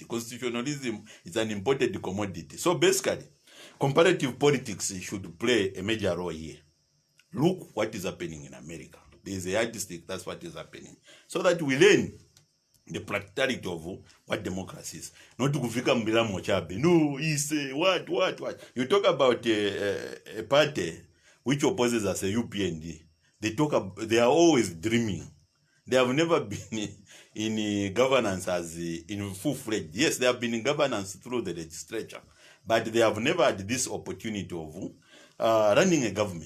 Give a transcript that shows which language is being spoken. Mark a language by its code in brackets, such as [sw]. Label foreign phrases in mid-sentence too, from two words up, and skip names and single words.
[en] Constitutionalism is an imported commodity. So basically, comparative politics should play a major role here. look what is happening in America. There is a yardstick, that's what is happening. So that we learn the practicality of what democracy is. Not to [ny] kufika mbilamo chabe. [en] No, he say what. You talk about a party which opposes us, a UPND. They are always dreaming. They have never been in governance as in full-fledged. Yes, they have been in governance through the legislature, but they have never had this opportunity of running a government.